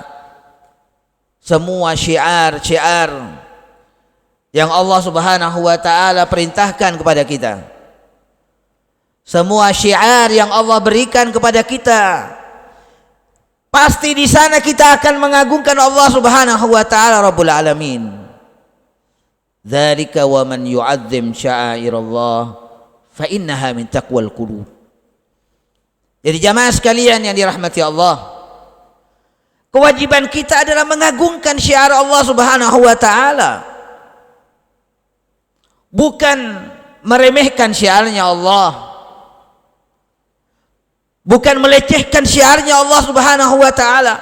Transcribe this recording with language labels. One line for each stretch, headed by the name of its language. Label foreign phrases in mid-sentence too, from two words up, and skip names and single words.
Indonesian: Semua syiar-syiar yang Allah
Arabic: سبحانه وتعالى
Indonesian: perintahkan kepada kita, semua syiar yang Allah berikan kepada kita, pasti di sana kita akan mengagungkan Allah
Arabic: سبحانه وتعالى رب العالمين. ذلك ومن يعظم شعائر الله فإنها من تقوى القلوب.
Indonesian: Jadi jamaah sekalian yang dirahmati Allah, kewajiban kita adalah mengagungkan syiar Allah
Arabic: سبحانه وتعالى,
Indonesian: bukan meremehkan syiarnya Allah, bukan melecehkan syiarnya Allah
Arabic: سبحانه وتعالى.